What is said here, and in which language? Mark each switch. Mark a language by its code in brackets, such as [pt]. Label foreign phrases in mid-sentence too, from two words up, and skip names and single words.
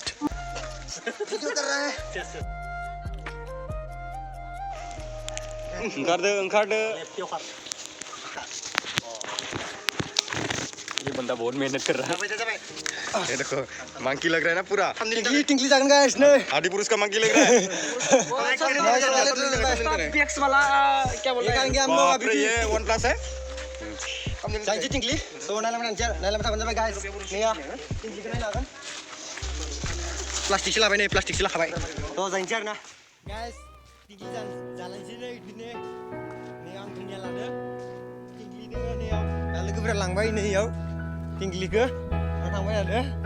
[hi] वीडियो कर रहा है अंकार दे ये बंदा बहुत मेहनत कर रहा है ये देखो मंकी लग रहा है ना पूरा [brx] tingli जागोन गाइस नै [hi] आदिपुरुष का मंकी लग रहा है PX वाला क्या बोल रहे हैं हम लोग अभी ये OnePlus है [brx] जायनोसै tingli so नायलांबाय थाबानो जाबाय गाइस नैया tingli खौ नायनो हागोन प्लास्टिकसो लाबाय नै प्लास्टिकसो लाखाबाय थ' जायनोसै आरोना गाइस tingli जालायनोसै नै बिदिनो नै आं tingli लादो tingli दोङो नैयाव दा लोगोफोरा लांबाय नैयाव tingli-खौ आं थांबाय आरो